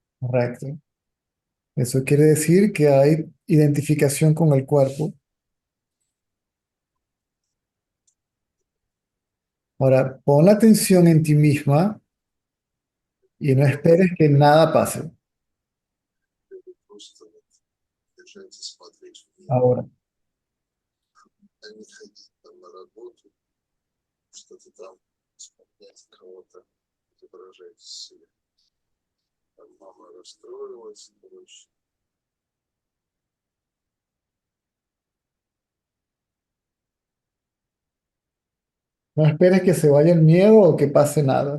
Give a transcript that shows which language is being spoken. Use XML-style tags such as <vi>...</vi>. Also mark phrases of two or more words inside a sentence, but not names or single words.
<es>Correcto. Eso quiere decir que hay identificación con el cuerpo. Ahora, pon la atención en ti misma y no esperes que nada pase.</es> <ru>Просто вот держать и смотреть в мир,</ru> <es>Ahora,</es> <ru>а не ходить там на работу, что-то там исполнять кого-то, изображать из себя. Там мама расстроилась, короче.</ru> <es>no esperes que se vaya el miedo o que pase nada.</es>